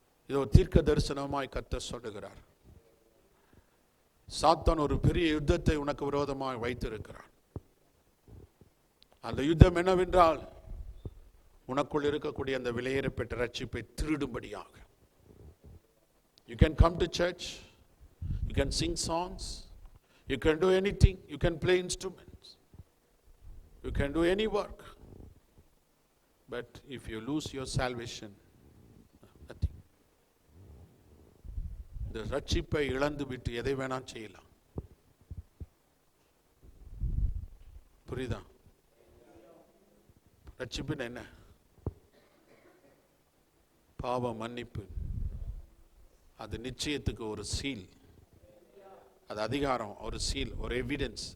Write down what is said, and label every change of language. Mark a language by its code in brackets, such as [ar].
[ta] இதோ தீர்க்க தரிசனமாய் கர்த்தர் சொல்லுகிறார். சாத்தான் ஒரு பெரிய யுத்தத்தை உனக்கு விரோதமாக வைத்திருக்கிறான். அந்த யுத்தம் என்னவென்றால், உனக்குள் இருக்கக்கூடிய அந்த விலையேறப்பட்ட ரட்சிப்பை திருடும்படியாக. [en] You can come to church, you can sing songs, you can do anything, you can play instruments, you can do any work, but if you lose your salvation, nothing. [ta] இந்த ரட்சிப்பை இழந்து விட்டு எதை வேணா செய்யலாம். புரியுதா? ரட்சிப்பு என்ன? பாவ மன்னிப்பு. அது நிச்சயத்துக்கு ஒரு சீல், அது அதிகாரம், ஒரு சீல், ஒரு எவிடன்ஸ்.